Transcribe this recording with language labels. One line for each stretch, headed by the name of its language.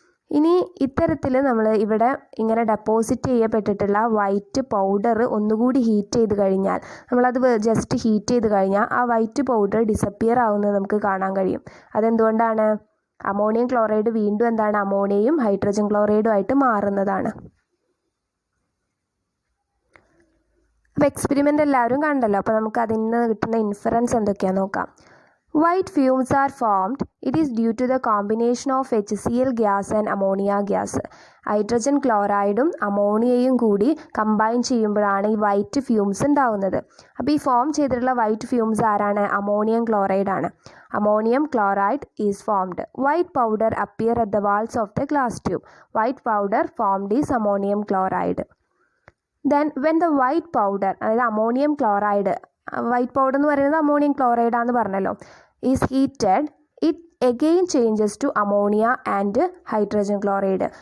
Malayalam: ഇനി ഇത്തരത്തിൽ നമ്മൾ ഇവിടെ ഇങ്ങനെ ഡെപ്പോസിറ്റ് ചെയ്യപ്പെട്ടിട്ടുള്ള വൈറ്റ് പൗഡർ ഒന്നുകൂടി ഹീറ്റ് ചെയ്ത് കഴിഞ്ഞാൽ, നമ്മളത് ജസ്റ്റ് ഹീറ്റ് ചെയ്ത് കഴിഞ്ഞാൽ ആ വൈറ്റ് പൗഡർ ഡിസപ്പിയർ ആവുന്നത് നമുക്ക് കാണാൻ കഴിയും. അതെന്തുകൊണ്ടാണ്? അമോണിയം ക്ലോറൈഡ് വീണ്ടും എന്താണ്, അമോണിയയും ഹൈഡ്രജൻ ക്ലോറൈഡും ആയിട്ട് മാറുന്നതാണ്. അപ്പോൾ എക്സ്പെരിമെൻ്റ് എല്ലാവരും കണ്ടല്ലോ. അപ്പോൾ നമുക്ക് അതിൽ നിന്ന് കിട്ടുന്ന ഇൻഫറൻസ് എന്തൊക്കെയാണെന്ന് നോക്കാം.
English: White fumes are formed. It is due to the combination of HCl gas and ammonia gas.
Malayalam: Hydrogen ക്ലോറൈഡും അമോണിയയും കൂടി കമ്പൈൻ ചെയ്യുമ്പോഴാണ് ഈ വൈറ്റ് ഫ്യൂംസ് ഉണ്ടാവുന്നത്. അപ്പോൾ ഈ ഫോം ചെയ്തിട്ടുള്ള വൈറ്റ് ഫ്യൂംസ് ആരാണ്? അമോണിയം ക്ലോറൈഡ് ആണ്.
English: Ammonium chloride is formed. White powder appear at the walls of the glass tube. White powder formed is ammonium chloride. Then when the white powder,
Malayalam: അതായത് ammonium chloride, white powder എന്ന് പറയുന്നത് ammonium ക്ലോറൈഡാന്ന് പറഞ്ഞല്ലോ,
English: Is heated, it again changes to ammonia and hydrogen chloride.